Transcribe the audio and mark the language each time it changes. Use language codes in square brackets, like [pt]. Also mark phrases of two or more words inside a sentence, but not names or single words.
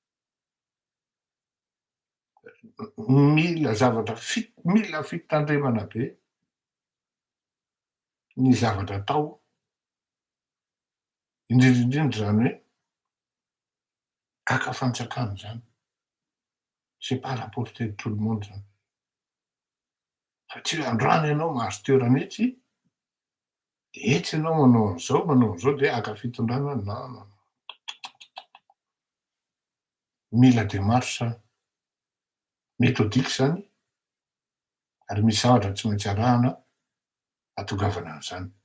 [mg] Mila zavatra mila fitandremana be ny zavatra atao, indrindrindrindra zany hoe aka fantsakana zany. [fr] C'est pas à la portée de tout le monde zany. [mg] Satria androany ianao mahazo toerana etsy, de etsy ianao manao an'izao de aka fitondrana non. Mila [fr] démarche méthodique [mg] zany ary misy zavatra tsy maintsy arahana hatongavana an'izany.